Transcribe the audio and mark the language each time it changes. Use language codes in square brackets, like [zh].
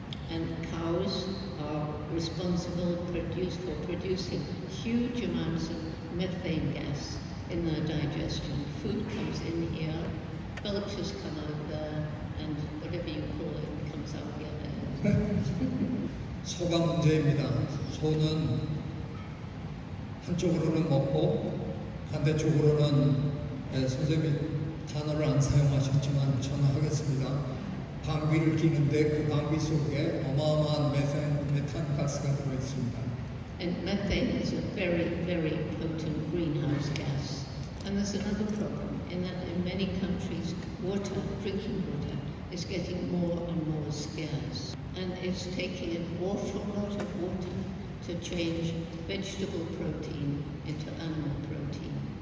[en] And cows are responsible for producing huge amounts of methane gas in their digestion. Food comes in here, belches come out there, and whatever you call it comes out the other end. [ko] 소가 문제입니다. 소는 한쪽으로는 먹고 반대쪽으로는 선생님이 단어를 안 사용하셨지만 저는 하겠습니다. 방귀를 뀌는데 그 방귀 속에 어마어마한 메탄 가스가 들어있습니다. [en] And methane is a very, very potent greenhouse gas. And there's another problem in that in many countries, water, drinking water, is getting more and more scarce. And it's taking an awful lot of water to change vegetable protein into animal protein.